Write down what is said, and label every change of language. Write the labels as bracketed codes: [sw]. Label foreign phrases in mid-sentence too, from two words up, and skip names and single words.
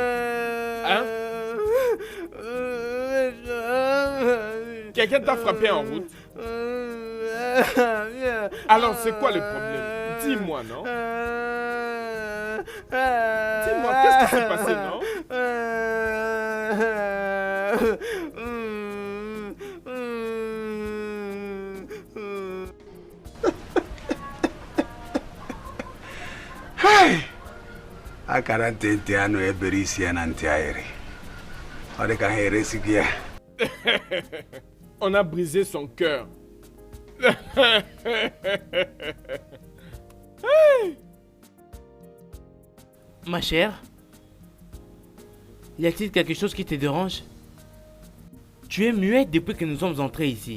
[fr] Hein? Quelqu'un t'a frappé en route? Alors, c'est quoi le problème? Dis-moi, non? Dis-moi, qu'est-ce qui s'est passé, non? Akara tete ano eberisi ya nantiaere. Oreka heresikia. On a brisé son cœur. Ma chère, y a-t-il quelque chose qui te dérange? Tu es muette depuis que nous sommes entrés ici.